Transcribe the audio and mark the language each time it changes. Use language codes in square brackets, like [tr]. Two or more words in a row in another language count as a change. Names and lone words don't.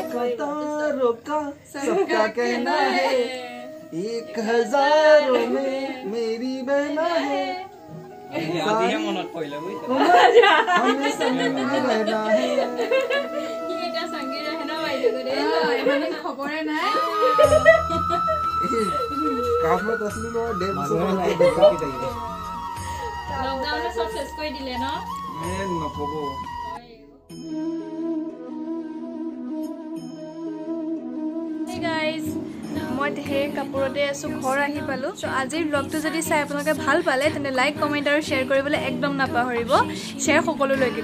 [hi] रोका सबका कहना है 1000 में मेरी बहना है [as] खबरे নাই লকডাউনে সব শেষ কৰি দিলে ন নকব [en] Hey guys, [as] মই হে কাপোৰতে আছো ঘৰ আহি পালো সো আজিৰ ব্লগটো যদি চাই আপোনালোকে ভাল পালে তেনে [en] like comment [as] আৰু শেয়াৰ কৰিবলৈ একদম নাপাহৰিব শেয়াৰ সকলোলৈকে